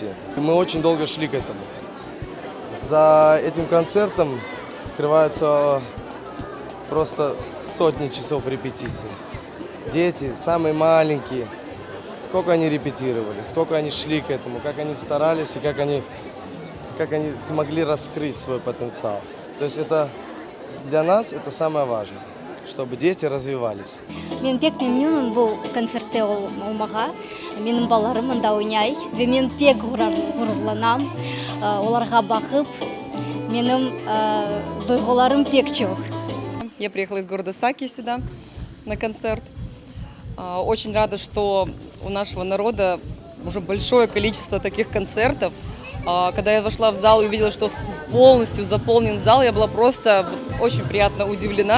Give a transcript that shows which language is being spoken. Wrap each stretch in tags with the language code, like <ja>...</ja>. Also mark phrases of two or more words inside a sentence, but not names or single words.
<ru>Мы очень долго шли к этому. За этим концертом скрываются просто сотни часов репетиций. Дети, самые маленькие, сколько они репетировали, сколько они шли к этому, как они старались и как они смогли раскрыть свой потенциал. То есть это для нас это самое важное, чтобы дети развивались.</ru> <crh>Мен пек мемнун бул концертте олмага. Менин балдарым мында ойнай. Мен пек гурурланам. Оларга багып, менин дойгуларым пек чок.</crh> <ru>Я приехала из города Саки сюда на концерт. Очень рада, что у нашего народа уже большое количество таких концертов. Когда я вошла в зал и увидела, что полностью заполнен зал, я была просто очень приятно удивлена.</ru>